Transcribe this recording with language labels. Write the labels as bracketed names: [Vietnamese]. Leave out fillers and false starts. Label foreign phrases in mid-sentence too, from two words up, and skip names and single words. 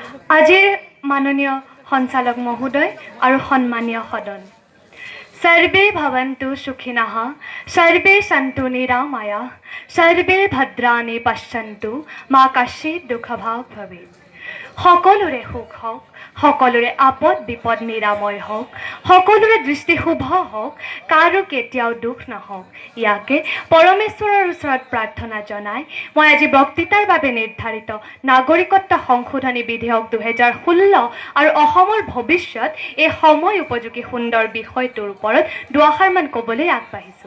[Assamese] আজিৰ মাননীয় সঞ্চালক মহোদয় আৰু সন্মানীয় সদন, [Sanskrit] सर्वे भवन्तु सुखिनः, सर्वे सन्तु निरामया, सर्वे भद्राणि पश्यन्तु, मा कश्चित् दुःखभाग् भवेत्। [Assamese] সকলোৰে সুখ হওক, সকলোৰে আপদ বিপদ নিৰাময় হওক, সকলোৰে দৃষ্টি শুভ হওক, কাৰো কেতিয়াও দুখ নহওক, ইয়াকে পৰমেশ্বৰৰ ওচৰত প্ৰাৰ্থনা জনাই মই আজি বক্তৃতাৰ বাবে নিৰ্ধাৰিত নাগৰিকত্ব সংশোধনী বিধেয়ক 2016 আৰু অসমৰ ভৱিষ্যত এই সময় উপযোগী সুন্দৰ বিষয়টোৰ ওপৰত দুআষাৰমান ক'বলৈ আগবাঢ়িছোঁ।